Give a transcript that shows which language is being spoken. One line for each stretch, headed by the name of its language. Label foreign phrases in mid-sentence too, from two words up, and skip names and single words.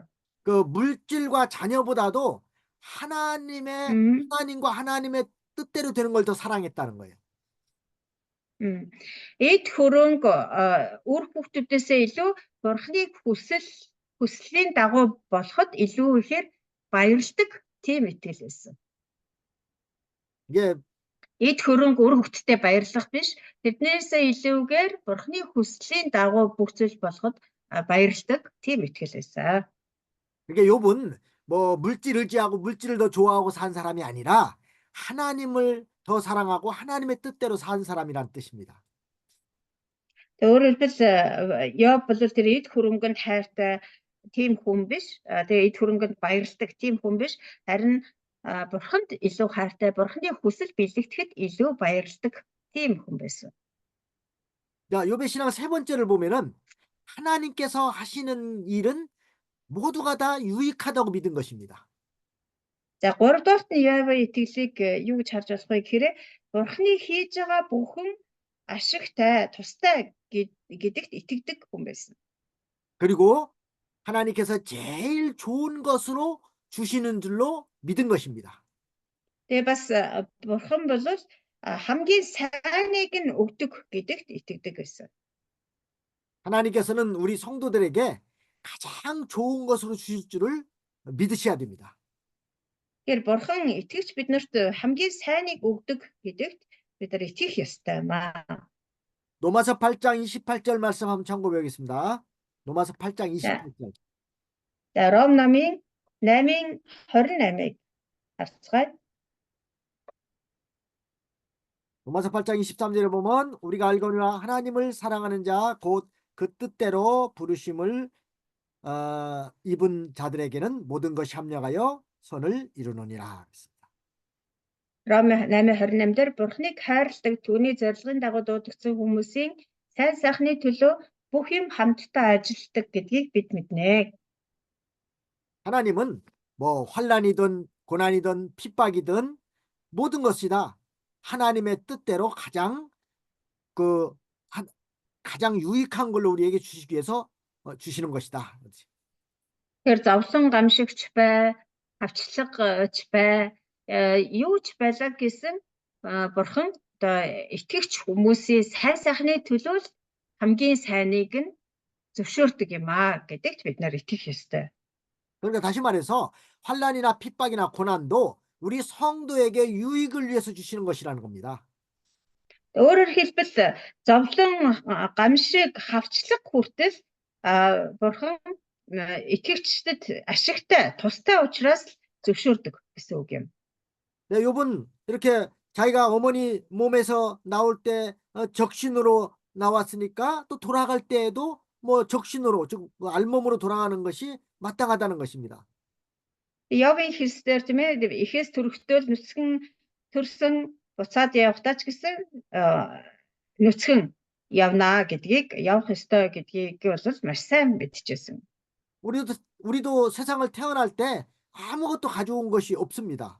Korean: 그 물질과 자녀보다도 하나님과 하나님의 뜻대로 되는 걸 더 사랑했다는 거예요.
Mongolian: Эд хөрөнгө үр хүүхдүүдээсээ илүү Бурхныг хүслийн дагуу болоход илүү ихээр баярлдаг тийм итгэл байсан.
Korean: 이게
Mongolian: Эд хөрөнгө үр хөвгтдээ баярлах биш. Тэднээсээ илүүгээр Бурхны хүслийн дагуу бүх зүйл болоход баярлдаг тийм итгэл байсан.
Korean: 그러니까 욥은 뭐 물질 의지하고 물질을 더 좋아하고 산 사람이 아니라 하나님을 더 사랑하고 하나님의 뜻대로 산 사람이란 뜻입니다.
Mongolian: Өөрөөр хэлбэл Йоб бол тэр эд хөрөнгөнд хайртай тийм хүн биш. Тэгээ эд хөрөнгөнд баярлдаг тийм хүн биш. Харин Бурханд илүү хайртай, Бурхны хүсэл бэлэгдэхэд илүү баярлдаг тийм хүн байсан.
Korean: 자, 욥의 신앙 세 번째를 보면은 하나님께서 하시는 일은 모두가 다 유익하다고 믿은 것입니다.
Mongolian: За 3 дугаарт нь Йовын итгэлийг юу гэж харж болох вэ гэхээр Бурхны хийж байгаа бүхэн ашигтай, тустай гэдэгт итгэдэг хүн байсан.
Korean: 그리고 하나님께서 제일 좋은 것으로 주시는 줄로 믿은 것입니다.
Mongolian: Тэгээ бас Бурхан бол хамгийн сайныг нь өгдөг гэдэгт итгэдэг байсан.
Korean: 하나님께서는 우리 성도들에게 가장 좋은 것으로 주실 줄을 믿으셔야 됩니다.
Mongolian: Тэгэхээр Бурхан итгэгч биднэрт хамгийн сайныг өгдөг гэдэгт бид нар итгэх ёстой маа.
Korean: 로마서 8장 28절 말씀 한번 참고해보겠습니다. 로마서 8장 28절.
Mongolian: За Ром намын 8:28-ыг харцгаая.
Korean: 로마서 8장 23절에 보면 우리가 알거니와 하나님을 사랑하는 자 곧 그 뜻대로 부르심을 입은 자들에게는 모든 것이 합력하여 선을 이루느니라.
Mongolian: Ром 8:28 дээр Бурхныг хайрладаг түүний зорилгын дагуу дуудагдсан хүмүүсийн сайн сайхны төлөө бүх юм хамтдаа ажилтдаг гэдгийг бид мэднэ.
Korean: 하나님은 뭐 환난이든 고난이든 핍박이든 모든 것이 다 하나님의 뜻대로 가장 유익한 걸로 우리에게 주시기 위해서 주시는 것이다.
Mongolian: Тэгэхээр зовлон гамшигч бай, авчлгач бай, юу ч байлаа гэсэн Бурхан одоо итгэгч хүмүүсийн сайн сайхны төлөө л хамгийн сайныг нь зөвшөөрдөг юм аа гэдэгт бид нар итгэх ёстой.
Korean: 그러니까 다시 말해서 환난이나 핍박이나 고난도 우리 성도에게 유익을 위해서 주시는 것이라는 겁니다.
Mongolian: Өөрөөр хэлбэл зовлон гамшиг хавчлаг хүртэл Бурхан итгэгчдэд ашигтай, тустай учраас зөвшөөрдөг гэсэн үг юм.
Korean: 네, 욥은 이렇게 자기가 어머니 몸에서 나올 때 적신으로 나왔으니까 또 돌아갈 때에도 뭐 적신으로 즉 알몸으로 돌아가는 것이 마땅하다는 것입니다.
Mongolian: Йовын хэлсээр тийм ээ эхээс төрөхдөө нүцгэн төрсөн буцаад явахдаа ч гэсэн нүцгэн явнаа гэдгийг явах ёстой гэдгийг бол маш сайн мэдчихсэн.
Korean: 우리도 세상을 태어날 때 아무것도 가져온 것이 없습니다.